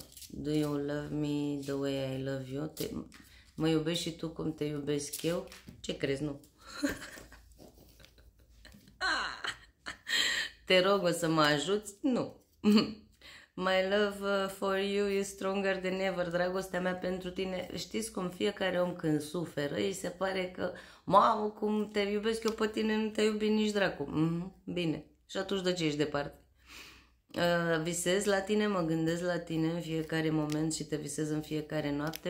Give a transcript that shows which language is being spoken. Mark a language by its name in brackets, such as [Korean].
[English] Do you love me the way I love you? [Romanian] Mă iubești și tu cum te iubesc eu? Ce crezi, nu? Te rog, o să mă ajuți? Nu. [English] My love for you is stronger than ever. [Romanian] Dragostea mea pentru tine. Știți cum fiecare om când suferă, îi se pare că mamă, cum te iubesc eu pe tine, nu te iubi nici dracu. Bine. Și atunci de ce ești departe? Visez la tine, mă gândesc la tine în fiecare moment și te visez în fiecare noapte.